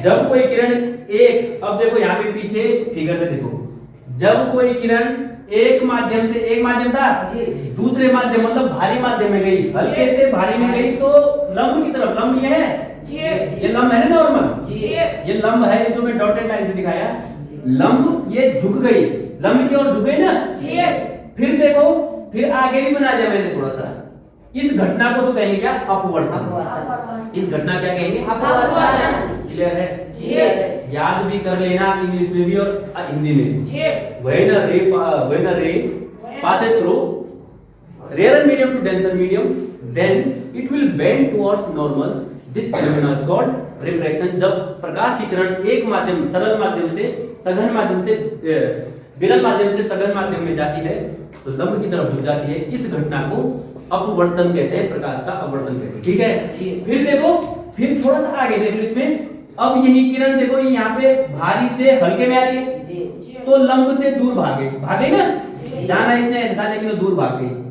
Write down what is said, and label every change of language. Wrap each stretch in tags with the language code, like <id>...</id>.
<hi>जब कोई किरण एक, अब देखो यहाँ पे पीछे फिगर में देखो, जब कोई किरण एक माध्यम से, एक माध्यम था दूसरे माध्यम मतलब भारी माध्यम में गई, हल्के से भारी में गई तो लंब की तरफ, लंब ये है, ये लंब है ना नॉर्मल, ये लंब है जो मैं डॉटेड लाइन से दिखाया, लंब ये झुक गई, लंब की ओर झुक गई ना। फिर देखो, फिर आगे भी बना दिया मैंने थोड़ा सा, इस घटना को तो कहेंगे क्या, अपवर्तन। इस घटना क्या कहेंगे, अपवर्तन। क्लियर है, याद भी कर लेना इंग्लिश में भी और हिंदी में।</hi> <en>When a ray passes through rarer medium to denser medium, then it will bend towards normal. This phenomenon is called refraction.</en> <hi>जब प्रकाश की किरण एक माध्यम, सरल माध्यम से सघन माध्यम से, विरल माध्यम से सघन माध्यम में जाती है तो लंब की तरफ झुक जाती है। इस घटना को अपवर्तन कहते हैं, प्रकाश का अपवर्तन कहते हैं। ठीक है, फिर देखो, फिर थोड़ा सा आगे देखो इसमें, अब यही किरण देखो यहाँ पे भारी से हल्के में आ रही है तो लंब से दूर भागे ना, जाना इसने ऐसा था लेकिन वो दूर भाग गई।</hi>